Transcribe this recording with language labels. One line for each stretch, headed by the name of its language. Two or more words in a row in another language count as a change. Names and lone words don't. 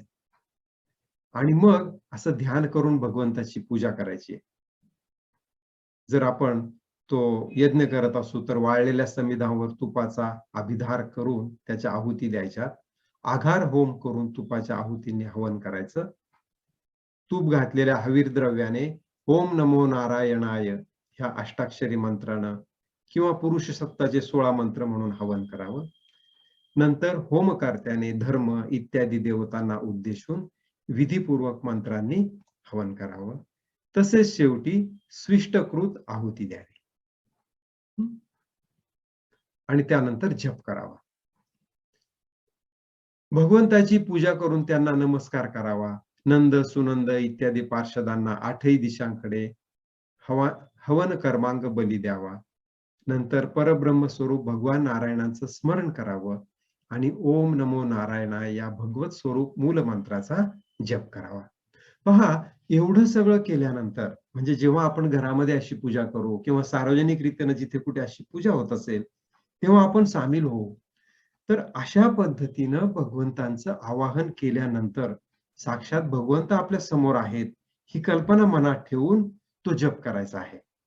Marathi: आणि मग असं ध्यान करून भगवंताची पूजा करायची. जर आपण तो यज्ञ करत असू तर वाळलेल्या समिधावर तुपाचा अभिधार करून त्याच्या आहुती द्यायच्या. आघार होम करून तुपाच्या आहुतीने हवन करायचं. तूप घातलेल्या हवीर द्रव्याने
Sanskrit: ओम नमो नारायणाय
Marathi: ह्या अष्टाक्षरी मंत्रानं किंवा पुरुष सत्ताचे 16 मंत्र म्हणून हवन करावं. नंतर होमकर्त्याने धर्म इत्यादी देवतांना उद्देशून विधिपूर्वक मंत्रांनी हवन करावं. तसेच शेवटी स्विष्टकृत आहुती द्यावी. आणि त्यानंतर जप करावा. भगवंताची पूजा करून त्यांना नमस्कार करावा. नंद, सुनंद इत्यादी पार्षदांना आठही दिशांकडे हवन कर्मांग बली द्यावा. नंतर परब्रह्म स्वरूप भगवान नारायणांचं स्मरण करावं आणि
Sanskrit: ओम नमो नारायणाय
Marathi: या भगवत स्वरूप मूल मंत्राचा जप करावा. पहा, एवढं सगळं केल्यानंतर म्हणजे जेव्हा आपण घरामध्ये अशी पूजा करू किंवा सार्वजनिक रीतीने जिथे कुठे अशी पूजा होत असेल, तेव्हा आपण सामील होऊ. तर अशा पद्धतीनं भगवंतांचं आवाहन केल्यानंतर साक्षात भगवंत आपल्या समोर आहेत ही कल्पना मनात ठेवून तो जप करायचा आहे.